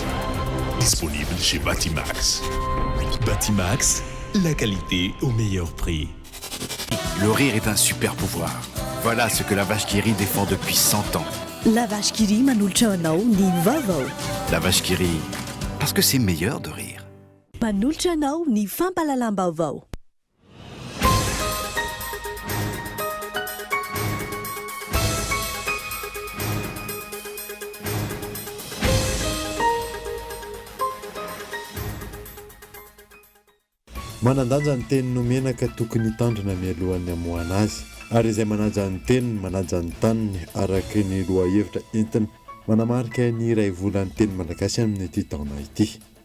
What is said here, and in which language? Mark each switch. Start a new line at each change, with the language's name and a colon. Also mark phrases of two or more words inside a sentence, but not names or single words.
French: Disponible chez Batimax. Batimax, la qualité au meilleur prix. Le rire est un super pouvoir. Voilà ce que la vache qui rit défend depuis 100 ans.
Malagasy: La vache qui rit manolotra anao Ni Vava.
French: La vache qui rit, parce que c'est meilleur de rire.
Malagasy: Manolotra anao ny fampalalam-baovao. Manandanja ny teny nomenaka tokony hitandrina mialohan'ny hamoana azy ary izay manaja ny teniny manaja ny taniny araka ny loha-hevitra entina manamarika ny iray volan'ny teny malagasy amin'ny ity taona ity.